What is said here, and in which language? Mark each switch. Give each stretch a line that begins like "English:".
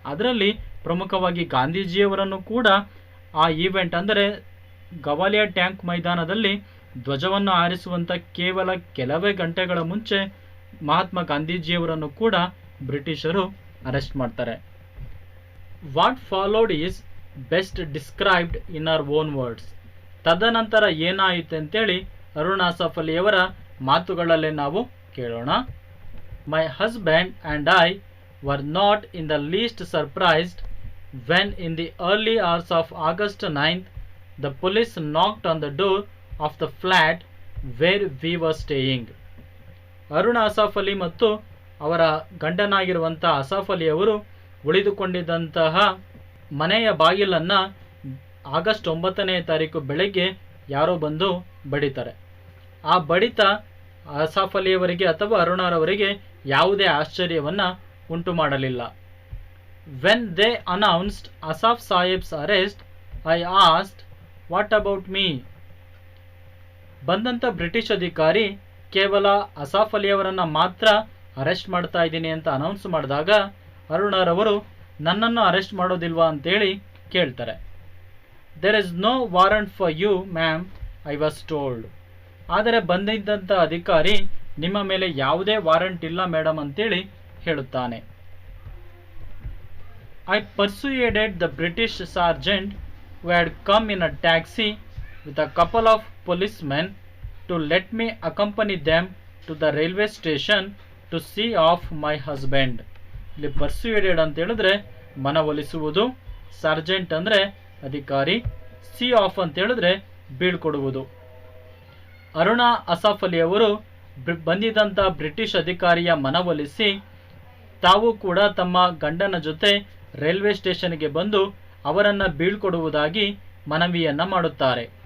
Kannada: ಅದರಲ್ಲಿ ಪ್ರಮುಖವಾಗಿ ಗಾಂಧೀಜಿಯವರನ್ನು ಕೂಡ ಆ ಈವೆಂಟ್ ಅಂದರೆ ಗವಾಲಿಯಾ ಟ್ಯಾಂಕ್ ಮೈದಾನದಲ್ಲಿ ಧ್ವಜವನ್ನು ಹಾರಿಸುವಂಥ ಕೇವಲ ಕೆಲವೇ ಗಂಟೆಗಳ ಮುಂಚೆ ಮಹಾತ್ಮ ಗಾಂಧೀಜಿಯವರನ್ನು ಕೂಡ ಬ್ರಿಟಿಷರು ಅರೆಸ್ಟ್ ಮಾಡ್ತಾರೆ.
English: What followed is best described in our own words.
Kannada: ತದನಂತರ ಏನಾಯಿತು ಅಂತೇಳಿ ಅರುಣಾ ಅಸಾಫ್ ಅಲಿಯವರ ಮಾತುಗಳಲ್ಲೇ ನಾವು ಕೇಳೋಣ.
English: My husband and I were not in the least surprised when in the early hours of August 9th the police knocked on the door of the flat where we were staying.
Kannada: Arun Asaph Ali ಮತ್ತು ಅವರ ಗಂಡನಾಗಿರುವಂತಹ Asaph Ali ಅವರು ಉಳಿದುಕೊಂಡಿದ್ದಂತಹ ಮನೆಯ ಬಾಗಿಲನ್ನು August 9ನೇ ತಾರೀಕು ಬೆಳಗ್ಗೆ ಯಾರೋ ಬಂದು ಬಡಿತಾರೆ. ಆ ಬಡಿತ ಅಸಾಫ್ ಅಲಿಯವರಿಗೆ ಅಥವಾ ಅರುಣರವರಿಗೆ ಯಾವುದೇ ಆಶ್ಚರ್ಯವನ್ನು ಉಂಟು ಮಾಡಲಿಲ್ಲ.
English: When they announced Asaf ಸಾಹೇಬ್ಸ್ arrest, I asked, what about me?
Kannada: ಬಂದಂಥ ಬ್ರಿಟಿಷ್ ಅಧಿಕಾರಿ ಕೇವಲ ಅಸಾಫ್ ಅಲಿಯವರನ್ನು ಮಾತ್ರ ಅರೆಸ್ಟ್ ಮಾಡ್ತಾ ಇದ್ದೀನಿ ಅಂತ ಅನೌನ್ಸ್ ಮಾಡಿದಾಗ ಅರುಣರವರು ನನ್ನನ್ನು ಅರೆಸ್ಟ್ ಮಾಡೋದಿಲ್ವಾ ಅಂತೇಳಿ ಕೇಳ್ತಾರೆ.
English: There is no warrant for you ma'am, I was told.
Kannada: ಆದರೆ ಬಂದಿದ್ದಂಥ ಅಧಿಕಾರಿ ನಿಮ್ಮ ಮೇಲೆ ಯಾವುದೇ ವಾರಂಟ್ ಇಲ್ಲ ಮೇಡಮ್ ಅಂತೇಳಿ ಹೇಳುತ್ತಾನೆ.
English: I persuaded the British sergeant who had come in a taxi with a couple of policemen to let me accompany them to the railway station to see off my husband.
Kannada: ಇಲ್ಲಿ ಪರ್ಸುಯೇಡೆಡ್ ಅಂತ ಹೇಳಿದ್ರೆ ಮನವೊಲಿಸುವುದು, sergeant ಅಂದರೆ ಅಧಿಕಾರಿ, C of ಅಂತ ಹೇಳಿದ್ರೆ ಬೀಳ್ಕೊಡುವುದು. Aruna Asaph Ali ಅವರು ಬಂದಿದ್ದಂಥ British ಅಧಿಕಾರಿಯ ಮನವೊಲಿಸಿ ತಾವು ಕೂಡ ತಮ್ಮ ಗಂಡನ ಜೊತೆ ರೈಲ್ವೆ ಸ್ಟೇಷನ್ಗೆ ಬಂದು ಅವರನ್ನು ಬೀಳ್ಕೊಡುವುದಾಗಿ ಮನವಿಯನ್ನು ಮಾಡುತ್ತಾರೆ.